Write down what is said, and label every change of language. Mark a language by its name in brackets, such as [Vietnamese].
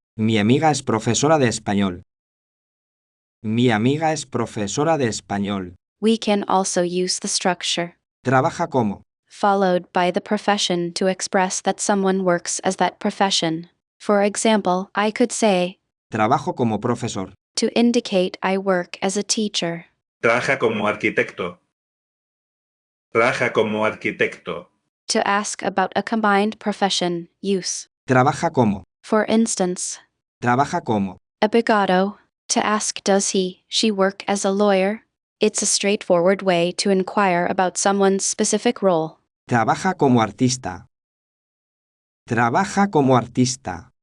[Spanish] Mi amiga es profesora de español. Mi amiga es profesora de español. [English] We can also use the structure, [Spanish] Trabaja como. [English] followed by the profession to express that someone works as that profession. For example, I could say, [Spanish] Trabajo como profesor. [English] to indicate I work as a teacher. [Spanish] Trabaja como arquitecto. Trabaja como arquitecto. [English] To ask about a combined profession, use. [Spanish] Trabaja como. [English] For instance, [Spanish] Trabaja como. abogado. [English] To ask does he, she work as a lawyer? It's a straightforward way to inquire about someone's specific role. [Spanish] Trabaja como artista. Trabaja como artista.